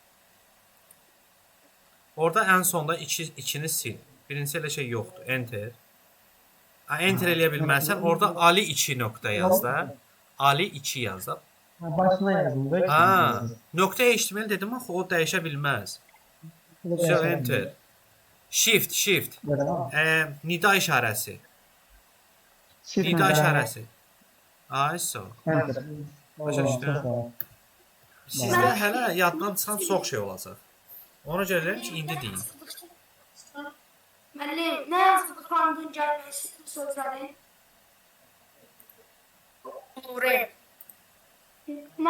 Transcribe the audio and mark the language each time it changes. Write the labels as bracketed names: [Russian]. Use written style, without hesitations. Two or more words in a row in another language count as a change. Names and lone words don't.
[Azerbaijani] Orada ən sonda ikini sil. Birincisi elə şey yoxdur. Enter. Enter eləyə bilmərsən, orada Ali 2 nöqtə yaz da. Ali 2 yaz da. Ha, başına yazdım. Böyle Ha, nöqtə HTML dedim axı o dəyişə bilməz. [English] So enter. Shift. [Azerbaijani] Nida işarəsi. Nida işarəsi. Ay so. Enter. Başa düşdün? Sizdə hələ yaddan çıxan çox şey olacaq. Ona görə deyirəm ki, indi deyin. Müəllim, nə yazdı Xandun gəlməsi sözləri? Lorem. Nə?